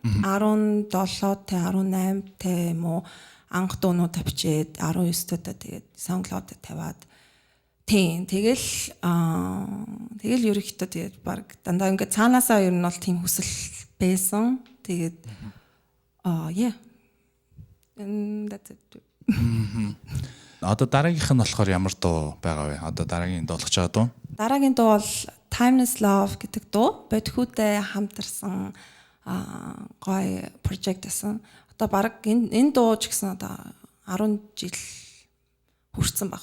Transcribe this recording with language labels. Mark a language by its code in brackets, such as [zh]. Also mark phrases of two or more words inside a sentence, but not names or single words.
[mn] 17-тэй 18-тэй юм уу анх дуунууд тавьчээд 19-тэй тэгээд SoundCloud-д тавиад тийм тэгэл ерөнхийдөө тэгээд баг дандаа ингээд цаанаасаа ер нь бол тийм хүсэл байсан тэгээд [en] yeah and that's it. [mn] Одоо дараагийнх нь болохоор ямар дуу байгаа вэ? Одоо дараагийн дуулах байгаа дуу? Дараагийн дуу бол Timeless Love гэдэг дуу. Бодхүүтэй хамтарсан гоё project гэсэн. Одоо баг энэ дуу ч гэсэн одоо 10 жил хүрсэн баг.